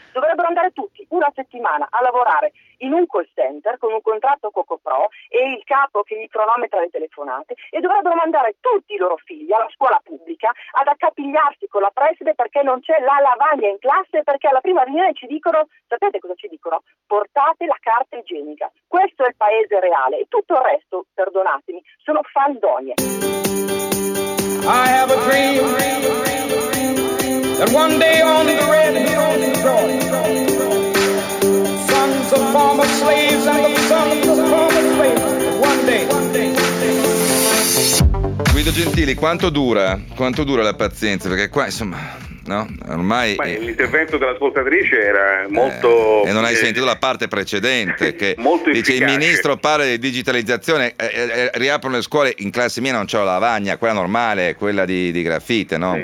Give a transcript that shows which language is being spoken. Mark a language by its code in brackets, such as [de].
[it] Dovrebbero andare tutti una settimana a lavorare in un call center con un contratto CocoPro e il capo che gli cronometra le telefonate, e dovrebbero mandare tutti i loro figli alla scuola pubblica ad accapigliarsi con la preside perché non c'è la lavagna in classe, perché alla prima riunione ci dicono, sapete cosa ci dicono? Portate la carta igienica. Questo è il paese reale e tutto il resto, perdonatemi, sono fandonie. [en] I have a dream that one day on the red sons of former slaves and the sons of former slaves, one day. [it] Guido Gentili, quanto dura la pazienza? Perché qua, insomma, no? Ormai. L'intervento dell'ascoltatrice era molto. E non hai sentito la parte precedente, che molto dice efficace. Il ministro parla di digitalizzazione, riaprono le scuole. In classe mia non c'è la lavagna, quella normale, quella di grafite, non sì.